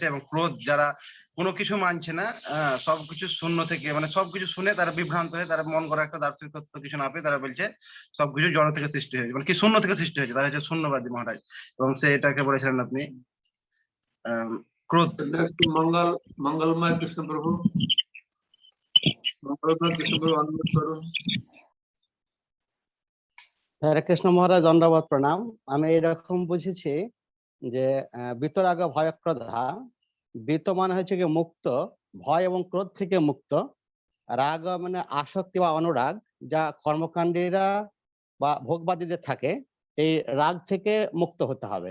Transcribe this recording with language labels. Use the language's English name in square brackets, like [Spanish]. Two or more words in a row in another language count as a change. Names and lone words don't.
[Bangla] এবং ক্রোধ যারা কোনো কিছু মানছে না, সবকিছু শূন্য থেকে, মানে সবকিছু শুনে তারা বিভ্রান্ত হয়ে, তারা মন করা একটা দার্শনিক তত্ত্ব কিছু না পেয়ে তারা বলছে সবকিছু জড় থেকে সৃষ্টি হয়েছে, মানে কি শূন্য থেকে সৃষ্টি হয়েছে, তারা হচ্ছে শূন্যবাদী মহারাজ। এবং সেটাকে বলেছিলেন আপনি ক্রোধ। মঙ্গলময় কৃষ্ণ প্রভু, মঙ্গলময় কৃষ্ণ প্রভু अनमिউট করুন। হরে কৃষ্ণ মহারাজ, দণ্ডবত প্রণাম। আমি এরকম বুঝেছি যে বিতরাগ ভয় ক্রোধা, বিত মানে হচ্ছে কি মুক্ত, ভয় এবং ক্রোধ থেকে মুক্ত। রাগ মানে আসক্তি বা অনুরাগ, যা কর্মকাণ্ডীরা বা ভোগবাদীদের থাকে, এই রাগ থেকে মুক্ত হতে হবে।